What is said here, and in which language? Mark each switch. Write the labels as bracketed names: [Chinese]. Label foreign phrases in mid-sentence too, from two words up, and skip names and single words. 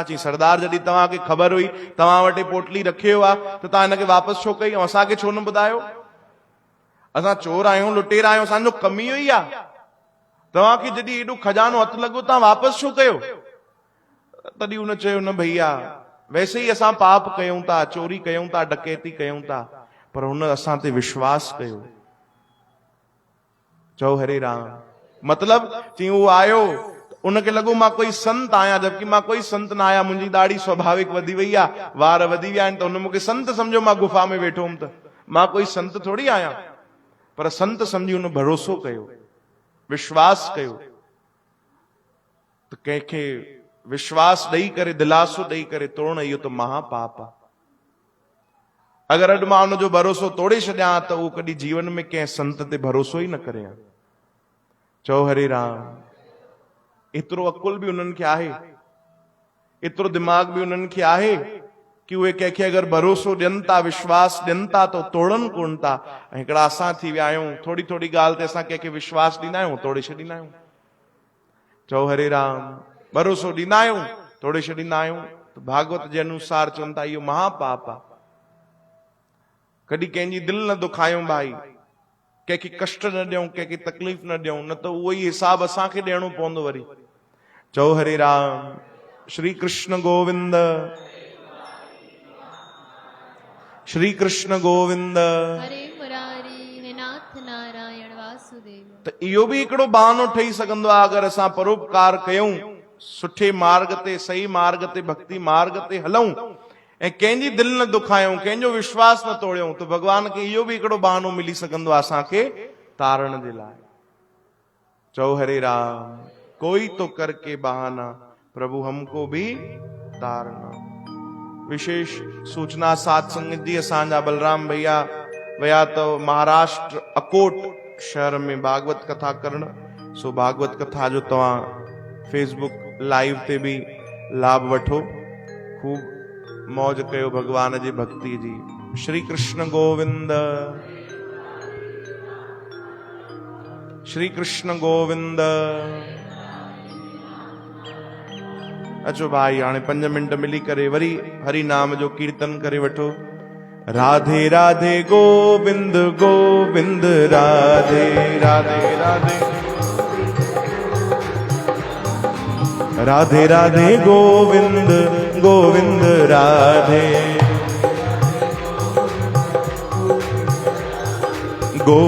[Sindhi] चई सरदार, जॾहिं तव्हांखे ख़बर हुई, तव्हां वटि पोटली रखियो आहे, त तव्हां हिनखे वापसि छो कई, ऐं असांखे छो न ॿुधायो? असां चोर आहियूं, लुटेरा आहियूं, असांजो कम ई इहो आहे। तव्हांखे जॾहिं एॾो खजानो हथु लॻो, तव्हां वापसि छो कयो? तॾहिं हुन चयो न भैया, वैसे ई असां पाप कयूं था, चोरी कयूं था, डकैती कयूं था, पर हुन असां ते विश्वास कयो। चओ हरे राम। मतलब चई उहो आयो, उनखे लॻो मां कोई संत आहियां, जबकि मां कोई संत न आहियां। मुंहिंजी दाढ़ी स्वाभाविक वधी वई आहे, वार वधी विया आहिनि, त हुन मूंखे संत सम्झो। मां गुफ़ा में वेठो हुउमि त मां कोई संत थोड़ी आहियां। पर संत सम्झी हुन भरोसो कयो, विश्वास कयो। त कंहिंखे विश्वास ॾेई करे, दिलासो ॾेई करे तोड़ण, इहो त महापाप आहे। अगरि अॼु मां हुनजो भरोसो तोड़े छॾियां त उहो कॾहिं जीवन में कंहिं संत ते भरोसो ई न करे। चओ हरे राम। एतिरो अकुल बि उन्हनि खे आहे, एतिरो दिमाग़ बि उन्हनि खे आहे कि उहे कंहिंखे अगरि भरोसो ॾियनि था, विश्वास ॾियनि था, त तोड़नि कोन था। ऐं हिकिड़ा असां थी विया आहियूं, थोड़ी थोड़ी ॻाल्हि ते असां कंहिंखे विश्वास ॾींदा आहियूं, तोड़े छॾींदा आहियूं। चओ हरे राम। भरोसो ॾींदा आहियूं, तोड़े छॾींदा आहियूं। त भागवत जे अनुसार चवनि था इहो महापाप आहे। कॾहिं कंहिंजी दिलि न दुखायूं भाई, कंहिंखे कष्ट न ॾियूं, कंहिंखे तकलीफ़ न ॾियूं, न त उहो ई हिसाब असांखे ॾियणो पवंदो वरी। चओ हरे राम। श्री कृष्ण गोविंद, श्री कृष्ण गोविंद, हरे मुरारी, हे नाथ नारायण वासुदेव। त इहो बि हिकिड़ो बहानो ठही सघंदो आहे, अगरि असां परोपकार कयूं, सुठे मार्ग ते, सही मार्ग ते, भक्ति मार्ग ते हलूं, ऐं कंहिंजी दिलि न दुखायूं, कंहिंजो विश्वास न तोड़ियूं, त भगवान खे इहो बि हिकिड़ो बहानो मिली सघंदो आहे असांखे तारण जे लाइ। चओ हरे राम। [Hindi] कोई तो करके बहाना, प्रभु हमको भी तारना। [Sindhi] विशेष सूचना साध संगत जी, असांजा बलराम भैया विया तो महाराष्ट्र अकोट शहर में भागवत कथा करण। सो भागवत कथा जो तव्हां फेसबुक लाइव ते भी लाभ वठो, खूब मौज कयो भगवान जी भक्ति जी। श्री कृष्ण गोविंद, श्री कृष्ण गोविंद। अचो भाई, हाणे 5 मिंट मिली करे वरी हरि नाम जो कीर्तन करे वठो। राधे राधे गोविंद गोविंद, राधे राधे राधे, राधे राधे गोविंद गोविंद, राधे